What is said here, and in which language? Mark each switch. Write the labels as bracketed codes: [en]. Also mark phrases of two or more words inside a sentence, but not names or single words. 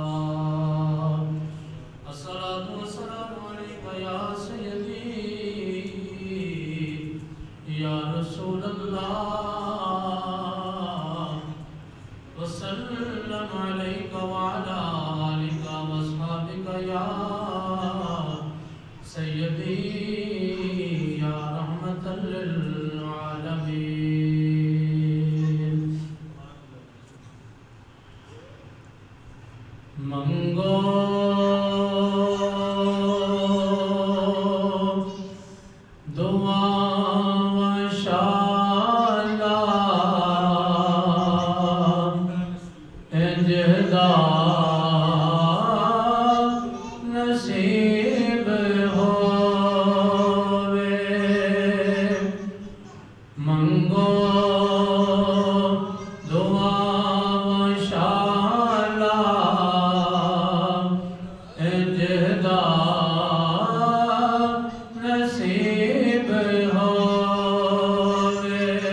[ar] الصلاة والسلام عليك يا سيدي يا رسول الله، وسلم عليك وعلى آلك وأصحابك يا سيدي يا رحمة للعالمين. [skr] منگو دعا و شالا انجدا نصیب منگو دعا و شالا انجدا نصیب ہووے.